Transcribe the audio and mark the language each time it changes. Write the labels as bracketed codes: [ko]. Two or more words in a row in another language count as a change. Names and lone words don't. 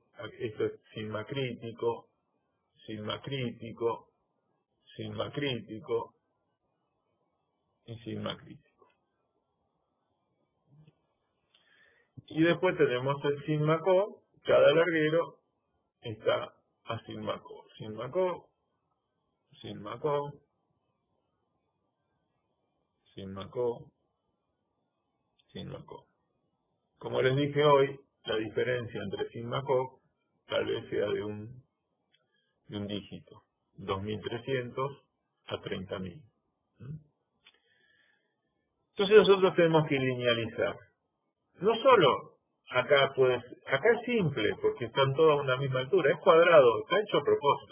[es] Esto es sigma crítico, sigma crítico, sigma crítico y sigma crítico. Y después tenemos el sigma co. Cada larguero está a sigma co. Sigma co, sigma co, sigma co, sigma co. Como les dije hoy, la diferencia entre sigma co tal vez sea de un dígito, 2.300 a 30.000. Entonces nosotros tenemos que linealizar. No solo acá es simple, porque están todos a una misma altura, es cuadrado, está hecho a propósito.